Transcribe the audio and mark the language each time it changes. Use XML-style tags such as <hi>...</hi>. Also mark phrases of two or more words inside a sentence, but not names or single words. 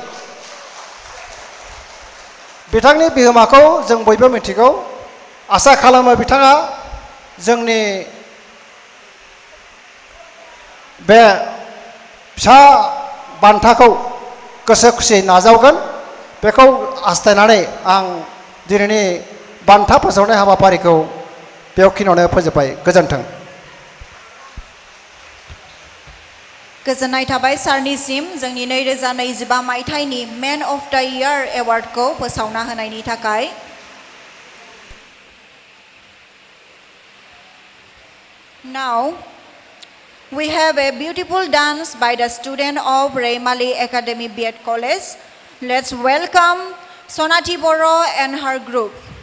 <brx>बिथांनि बिहोमाखौ जों बयबो मिथिगौ आसा खालामो बिथाङा जोंनि बे फिसा बान्थाखौ गोसो खुसियै नाजावगोन बेखौ हास्थायनानै आं दिनैनि बान्था फोसावनाय हाबाफारिखौ बेखिनियावनो फोजोबबाय गोजोन्थों गोजोननाय थाबाय सारनिसिम जोंनि 2025 मायथाइनि</brx> <en>man of the year</en> <brx>एवार्डखौ फोसावना होनायनि थाखाय</brx> <en>Now we have a beautiful dance by the student of Raymali Academy B.Ed College. Let's welcome Sonati Boro and her group.</en>